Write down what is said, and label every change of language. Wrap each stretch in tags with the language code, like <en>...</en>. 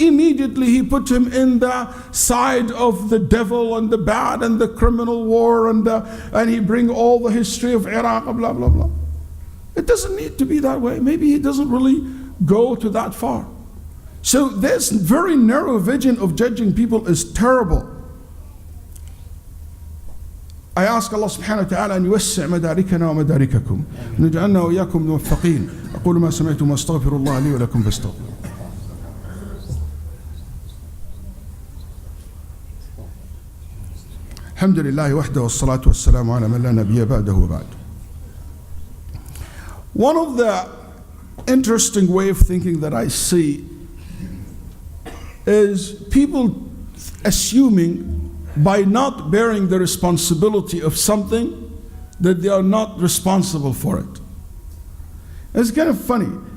<en>Immediately he put him in the side of the devil and the bad and the criminal war, and he bring all the history of Iraq, blah, blah, blah. It doesn't need to be that way. Maybe he doesn't really go to that far. So this very narrow vision of judging people is terrible. I ask Allah subhanahu wa ta'ala</en> <ar>أن يوسع مداركنا ومدارككم نجعلنا وإياكم موفقين أقول ما سمعتم واستغفر الله لي ولكم فاستغفروه. الحمد لله وحده والصلاة والسلام على من لا نبي بعده وبعد.</ar> <en>One of the interesting way of thinking that I see is people assuming by not bearing the responsibility of something that they are not responsible for it. It's kind of funny.</en>